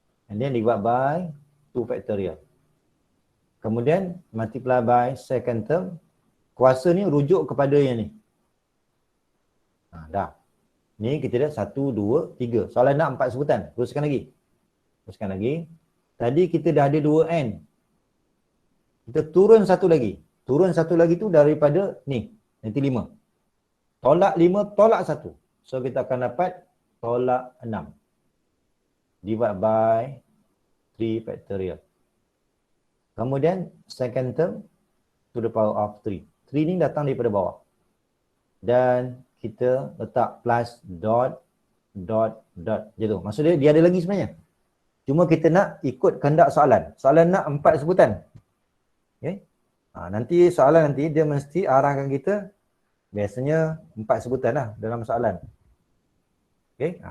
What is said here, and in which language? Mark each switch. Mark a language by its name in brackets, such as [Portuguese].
[English] And then divide by 2 factorial. Kemudian multiply by second term. [Malay] Kuasa ni rujuk kepada yang ni. Dah. Ni kita dah 1, 2, 3. Soalan nak 4 sebutan. Teruskan lagi. Tadi kita dah ada 2n. Kita turun 1 lagi. Turun 1 lagi tu daripada ni. Nanti 5. Tolak 5, tolak 1. So kita akan dapat tolak 6. [English] Divide by 3 factorial. Kemudian second term to the power of 3. [Malay] 3 ni datang daripada bawah. Dan kita letak plus dot. Macam tu. Maksud dia ada lagi sebenarnya. Cuma kita nak ikut kehendak soalan. Soalan nak 4 sebutan. Okay. Nanti soalan nanti dia mesti arahkan kita biasanya 4 sebutan lah dalam soalan. Okay.